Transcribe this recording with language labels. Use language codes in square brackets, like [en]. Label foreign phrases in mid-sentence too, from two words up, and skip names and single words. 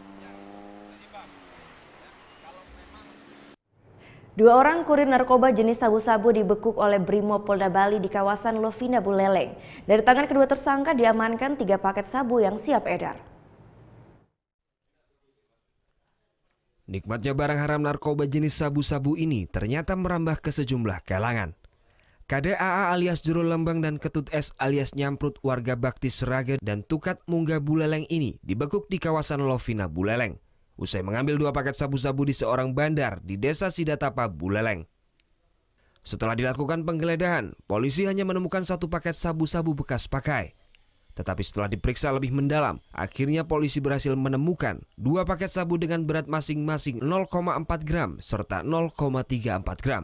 [id] 2 orang kurir narkoba jenis sabu-sabu dibekuk oleh Brimob Polda Bali di kawasan Lovina Buleleng. Dari tangan kedua tersangka diamankan 3 paket sabu yang siap edar. Nikmatnya barang haram narkoba jenis sabu-sabu ini ternyata merambah ke sejumlah kalangan. KDAA alias Jero Lembang dan Ketut S alias Nyamprut warga Bakti Seraga dan Tukat Munggah Buleleng ini dibekuk di kawasan Lovina Buleleng. Usai mengambil 2 paket sabu-sabu di seorang bandar di Desa Sidatapa Buleleng. Setelah dilakukan penggeledahan, polisi hanya menemukan 1 paket sabu-sabu bekas pakai. Tetapi setelah diperiksa lebih mendalam, akhirnya polisi berhasil menemukan 2 paket sabu dengan berat masing-masing 0,4 gram serta 0,34 gram.